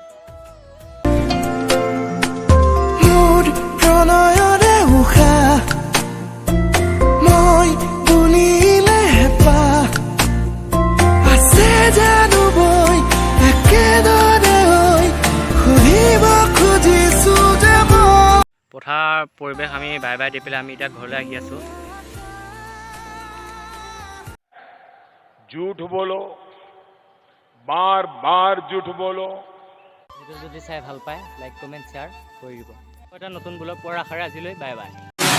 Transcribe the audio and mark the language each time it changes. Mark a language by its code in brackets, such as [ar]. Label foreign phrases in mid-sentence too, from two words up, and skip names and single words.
[as] প্ৰণয়ৰে উশাহ মই বুলিলে হেঁপাহ আছে জানো বৈ একেদৰে হৈ সুধিব খুজিছো যে মই পথাৰ পৰিৱেশ আমি বাই বাই দি পেলাই আমি এতিয়া ঘৰলৈ আহি আছোঁ [hi] झूठ बोलो बार बार झूठ बोलो [as] ভিডিঅ' যদি চাই ভাল পায় লাইক কমেণ্ট শ্বেয়াৰ কৰি দিব এটা নতুন ব্লগ পোৱাৰ আশাৰে আজিলৈ বাই বাই